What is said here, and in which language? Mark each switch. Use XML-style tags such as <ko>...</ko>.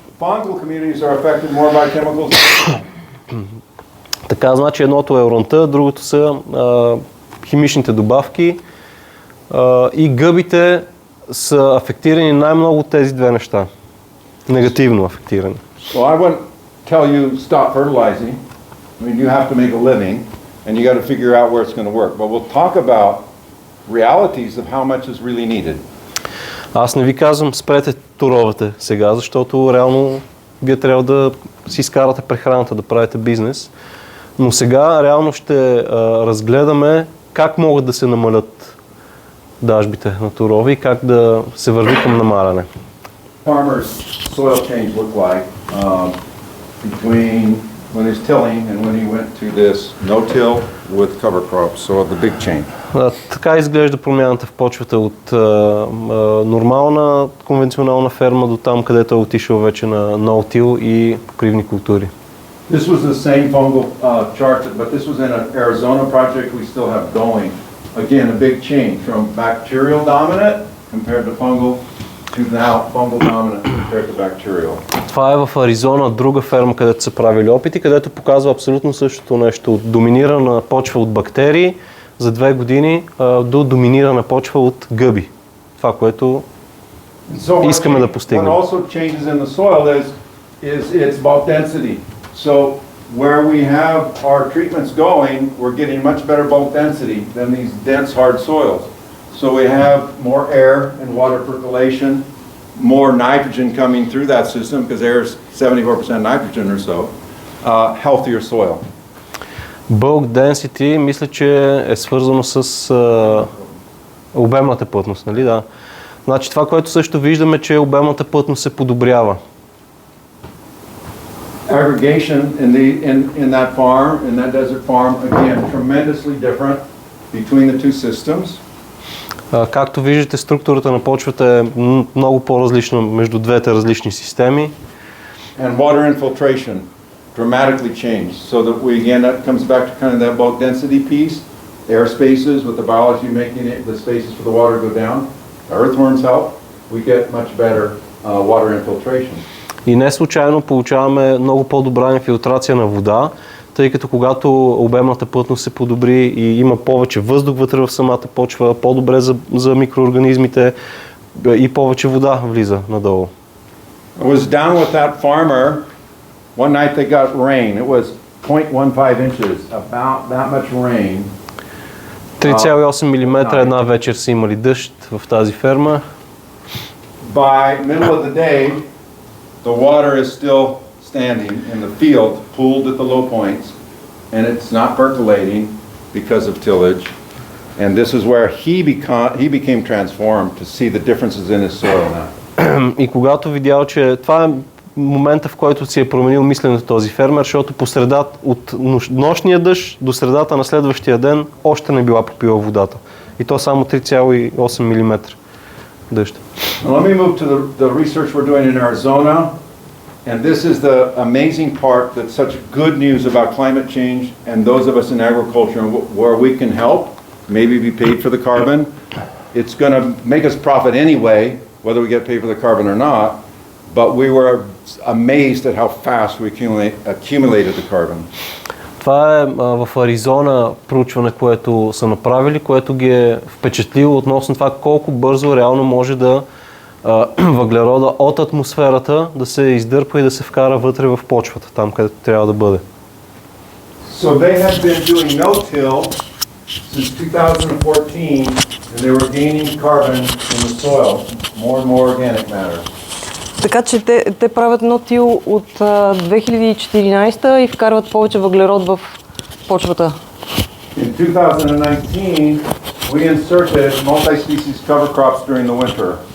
<en>fungal communities are affected more by chemicals.</en> <bg>така, значи едното е уранта, другото са химичните добавки, и гъбите са афектирани най-много от тези две неща. Негативно афектирани.</bg> <en>Well, I wouldn't tell you stop fertilizing. I mean, you have to make a living, and you got to figure out where it's going to work. But we'll talk about realities of how much is really needed.</en> <bg>Аз не ви казвам спрете туровете сега, защото реално вие трябва да си изкарате прехраната, да правите бизнес. Но сега реално ще разгледаме как могат да се намалят дажбите на турови и как да се върви към намаляне.</bg> <en>Farmer's soil change looked like between when he's tilling and when he went to this no-till with cover crops, so the big change.</en> <bg>Така изглежда промяната в почвата от нормална конвенционална ферма до там, където е отишъл вече на no-till и покривни култури.</bg> <en>This was the same fungal chart, but this was in an Arizona project we still have going. Again, a big change from bacterial dominant compared to fungal to now fungal dominant compared to bacterial.</en> <bg>Това е в Аризона, друга ферма, където са правили опити, където показва абсолютно същото нещо. От доминирана почва от бактерии за 2 години до доминирана почва от гъби. Това, което искаме да постигнем.</bg> <en>What also changes in the soil is its bulk density. So where we have our treatments going, we're getting much better bulk density than these dense hard soils. So we have more air and water percolation, more nitrogen coming through that system because air is 74% nitrogen or so, healthier soil.</en> <bg>Bulk density, мисля, че е свързано с обемната плътност, нали? Да. Значи това, което също виждаме, че обемната плътност се подобрява.</bg> <en>Aggregation in that farm, in that desert farm, again, tremendously different between the two systems.</en> <bg>Както виждате, структурата на почвата е много по-различна между двете различни системи.</bg> <en>And water infiltration dramatically changed, so that we again that comes back to kind of that bulk density piece. air spaces with the biology making it, the spaces for the water to go down. Earthworms help. We get much better water infiltration.</en> <bg>И не случайно получаваме много по-добра инфилтрация на вода, тъй като когато обемната плътност се подобри и има повече въздух вътре в самата почва, по-добре за микроорганизмите и повече вода влиза надолу.</bg> <en>I was down with that farmer. One night they got rain. It was 0.15 inches, about that much rain.</en> <bg>3,8 мм една вечер са имали дъжд в тази ферма.</bg> <en>By middle of the day, the water is still standing in the field, pooled at the low points, and it's not percolating because of tillage. And this is where he became transformed to see the differences in his soil now.</en> <bg>И когато видял, че това е момента, в който си е променил мисленето този фермер, защото от нощния дъжд до средата на следващия ден още не била попила водата. И то само 3,8 мм дъжд.</bg> <en>Let me move to the research we're doing in Arizona. And this is the amazing part that's such good news about climate change and those of us in agriculture where we can help, maybe be paid for the carbon. It's going to make us profit anyway, whether we get paid for the carbon or not. But we were amazed at how fast we accumulated the carbon.</en> <bg>Това е в Аризона проучване, което са направили, което ги е впечатлило относно това колко бързо реално може да въглерода от атмосферата да се издърпа и да се вкара вътре в почвата, там където трябва да бъде.</bg> <en>So they have been doing no-till since 2014 and they were gaining carbon in the soil, more and more organic matter.</en> <bg>Така че те правят no-till от 2014 и вкарват повече въглерод в почвата.</bg> <en>In 2019, we inserted multi-species cover crops during the winter.</en>